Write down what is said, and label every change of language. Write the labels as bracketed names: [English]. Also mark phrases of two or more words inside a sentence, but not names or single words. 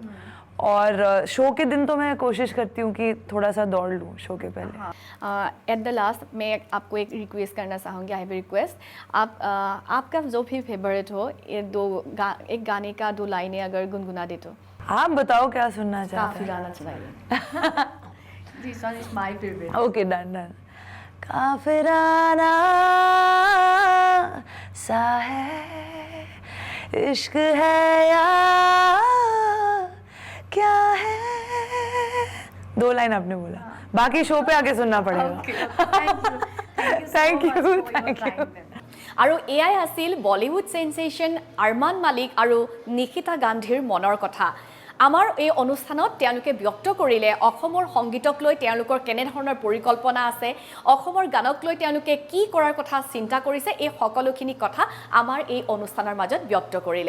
[Hindi] और शो के दिन तो मैं कोशिश करती हूँ कि थोड़ा सा दौड़ लूँ शो के पहले। [English] at the last [Hindi] मैं आपको एक रिक्वेस्ट करना चाहूँगी, [English] I have request, [Hindi] आपका जो भी फेवरेट हो, एक गाने का 2 लाइनें अगर गुनगुना दे तो। आप बताओ क्या सुनना चाहते हैं? काफिराना चलाइए। [English] This one is my favorite. Okay, done. [Hindi] काफिराना सा है, इश्क है या क्या है, 2 लाइन आपने बोला, बाकी शो पे आके सुनना पड़ेगा। [English] Thank you. [Assamese] আৰু এয়াই আছিল বলিউড সেন্সেশ্যন আৰমান মালিক আৰু নিকিতা গান্ধীৰ মনৰ কথা। আমাৰ এই অনুষ্ঠানত তেওঁলোকে ব্যক্ত কৰিলে অসমৰ সংগীতক লৈ তেওঁলোকৰ কেনেধৰণৰ পৰিকল্পনা আছে, অসমৰ গানক লৈ তেওঁলোকে কি কৰাৰ কথা চিন্তা কৰিছে, এই সকলোখিনি কথা আমাৰ এই অনুষ্ঠানৰ মাজত ব্যক্ত কৰিলে।